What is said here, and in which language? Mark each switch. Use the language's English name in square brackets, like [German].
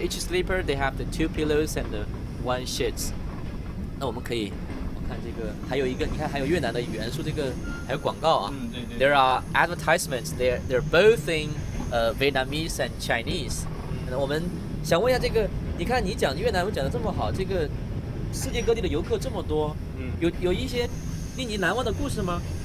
[English] Each sleeper they have the 2 pillows and the 1 sheets。 [Chinese] 那我们看这个，还有一个，你看还有越南的元素，这个还有广告啊。对。 [English] There are advertisements. They're both in Vietnamese and Chinese。 [Chinese] 我们想问一下这个，你看你讲越南文讲得这么好，这个世界各地的游客这么多，有一些令你难忘的故事吗？